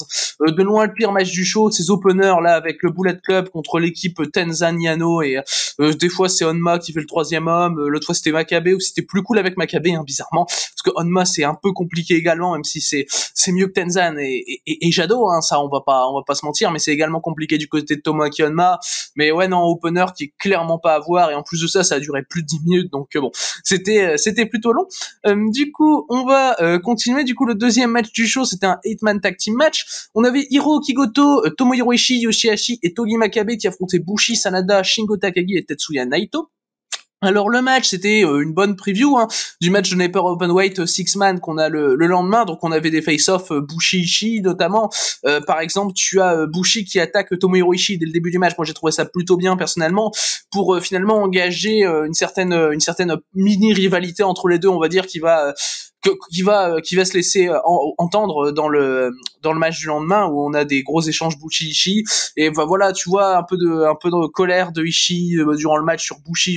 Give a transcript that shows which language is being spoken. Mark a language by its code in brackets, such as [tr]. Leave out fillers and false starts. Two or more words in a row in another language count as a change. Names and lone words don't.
[fr] De loin le pire match du show, ces openers là avec le Bullet Club contre l'équipe Tenzan Yano, et des fois c'est Honma qui fait le troisième homme, l'autre fois c'était Makabe, ou c'était plus cool avec Makabe bizarrement, parce que Honma c'est un peu compliqué également, même si c'est mieux que Tenzan et Jado, ça on va pas se mentir, mais c'est également compliqué du côté de Tomoaki Honma. Mais ouais, non, opener qui est clairement pas à voir, et en plus de ça a duré plus de 10 minutes, donc bon, c'était plutôt long. Du coup, on va continuer. Du coup, le deuxième match du show, c'était un [en] 8-man tag team match. [fr] On avait Hiroki Goto, Tomohiro Ishii, Yoshihashi et Togi Makabe qui affrontaient Bushi, Sanada, Shingo Takagi et Tetsuya Naito. Alors le match, c'était une bonne preview du match de Never Openweight Six Man qu'on a le lendemain. Donc on avait des face-off Bushi Ishii notamment. Par exemple, tu as Bushi qui attaque Tomohiro Ishii dès le début du match. Moi j'ai trouvé ça plutôt bien personnellement, pour finalement engager une certaine mini rivalité entre les deux, on va dire, qui va se laisser entendre dans le match du lendemain, où on a des gros échanges Bushi Ishii, et voilà, tu vois un peu de colère de Ishii durant le match sur Bushi.